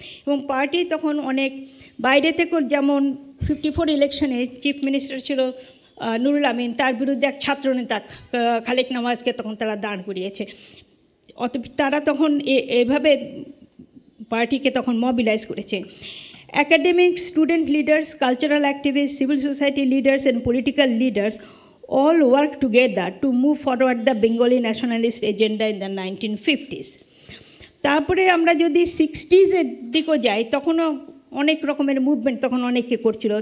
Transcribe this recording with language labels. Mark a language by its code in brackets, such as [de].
[bn] এবং পার্টি তখন অনেক বাইরে থেকেও, যেমন 54 ইলেকশনে চিফ মিনিস্টার ছিল নুরুল আমিন, তার বিরুদ্ধে এক ছাত্রনেতা খালেক নওয়াজকে তখন তারা দাঁড় করিয়েছে। তারা তখন এভাবে পার্টিকে তখন মবিলাইজ করেছে। [en] Academics, student leaders, cultural activists, civil society leaders and political leaders all worked together to move forward the Bengali nationalist agenda in the 1950s. [bn] তারপরে আমরা যদি 60s-এর দিকেও যাই, তখনও অনেক রকমের মুভমেন্ট তখন অনেকে করছিল।